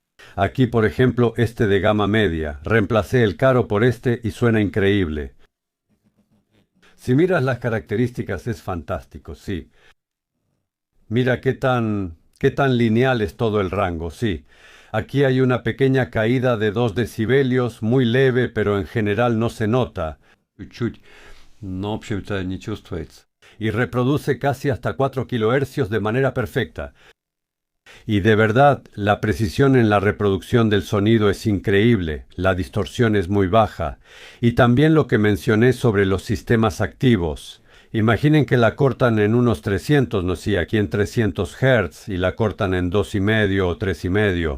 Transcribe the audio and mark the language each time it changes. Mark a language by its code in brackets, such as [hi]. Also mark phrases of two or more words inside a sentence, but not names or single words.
[es] Aquí, por ejemplo, este de gama media. Reemplacé el caro por este y suena increíble. Si miras las características es fantástico, sí. Mira qué tan lineal es todo el rango, sí. Aquí hay una pequeña caída de 2 decibelios, muy leve, pero en general no se nota. [ru] Чуть-чуть, но, в общем-то, не чувствуется. [es] Y reproduce casi hasta 4 kilohercios de manera perfecta. Y de verdad, la precisión en la reproducción del sonido es increíble, la distorsión es muy baja. Y también lo que mencioné sobre los sistemas activos. Imaginen que la cortan en unos 300, no sé, aquí en 300 Hz y la cortan en 2,5 o 3,5.